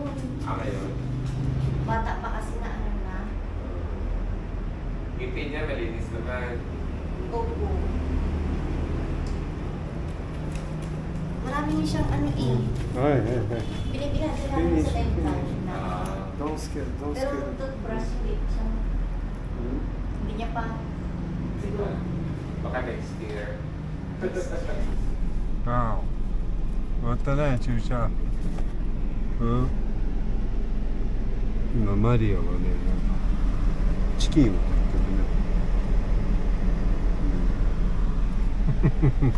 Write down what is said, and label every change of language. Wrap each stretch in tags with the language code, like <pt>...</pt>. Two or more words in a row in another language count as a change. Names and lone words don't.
<tl>Ngayon. Bata pa kasi na na. Ngipin niya malinis naman. Opo. Marami niya siyang binibilan sila namin sa dental na.</tl> <en>Don't scare.</en> <tl>Pero toothbrush, hindi niya pa. Siguro. Baka</tl> <en>next year.</en> <ja>Wow. 終わったね、注射。今マリアはね、チキンを買ってるね。</ja>